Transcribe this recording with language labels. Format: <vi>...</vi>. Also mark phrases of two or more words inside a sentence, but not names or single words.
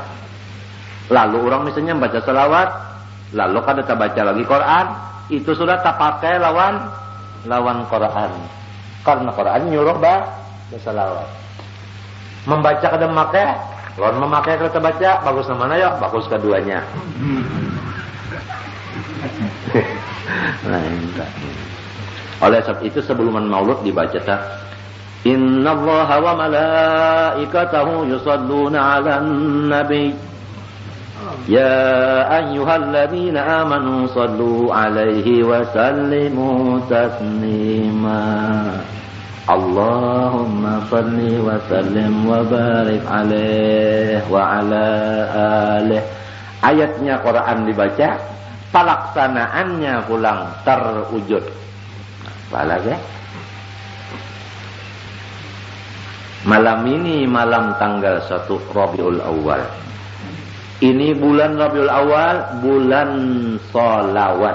<bjn>Lalu orang misalnya baca salawat lalu kada tak baca lagi Quran, itu sudah tak pakai lawan Quran. Karena Quran nyuruh bersalawat. Membaca kada memakai, lawan memakai kada baca, bagus mana ya? Bagus keduanya. Nah, enggak. Oleh sebab itu sebelum maulud dibaca tak</bjn> <ar>إن الله وملائكته يصلون على النبي يا أيها الذين آمنوا صلوا عليه وسلموا تسليما اللهم صل وسلم وبارك عليه وعلى آله.</ar> <bjn>Ayatnya Quran dibaca, pelaksanaannya pulang terwujud.</bjn> <id>Apalagi malam ini malam tanggal 1 Rabiul Awal. Ini bulan Rabiul Awal, bulan sholawat.</id>